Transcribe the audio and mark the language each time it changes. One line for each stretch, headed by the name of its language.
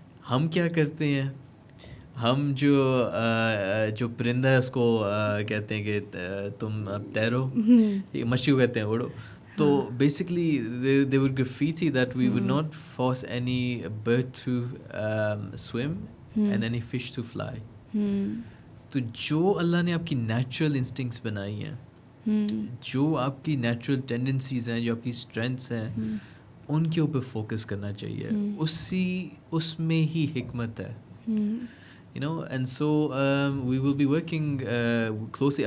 Urdu: ہم کیا کرتے ہیں, ہم جو پرندہ ہے اس کو کہتے ہیں کہ تم اب تیرو, مچھلی کو کہتے ہیں اڑو.
English: تو basically they would graffiti that we would not force any bird to swim and any fish to fly.
Urdu: تو جو اللہ نے آپ کی نیچرل انسٹنکٹس بنائی ہیں, جو آپ کی نیچرل ٹینڈنسیز ہیں, جو آپ کی اسٹرینتھس ہیں, ان کے اوپر فوکس کرنا چاہیے. اس میں ہی حکمت ہے,
English: You know. And so we will be working closely.